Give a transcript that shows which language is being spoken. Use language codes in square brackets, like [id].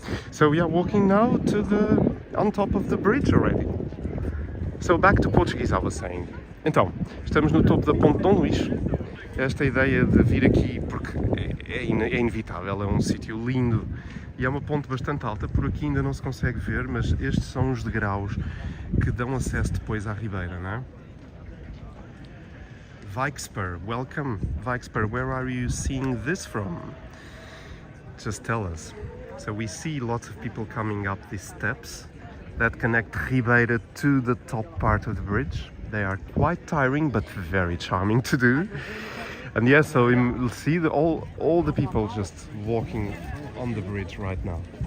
[en] So we are walking now to on top of the bridge already. So back to Portuguese, I was saying. [pt] Então, estamos no topo da Ponte Dom Luís. Esta ideia de vir aqui, porque é inevitável, é um sítio lindo e é uma ponte bastante alta. Por aqui ainda não se consegue ver, mas estes são os degraus que dão acesso depois à Ribeira, não é? [en] Vikspur, welcome. Vikspur, where are you seeing this from? Just tell us. So we see lots of people coming up these steps that connect Ribeira to the top part of the bridge. They are quite tiring, but very charming to do. And yes, so you'll see all the people just walking on the bridge right now.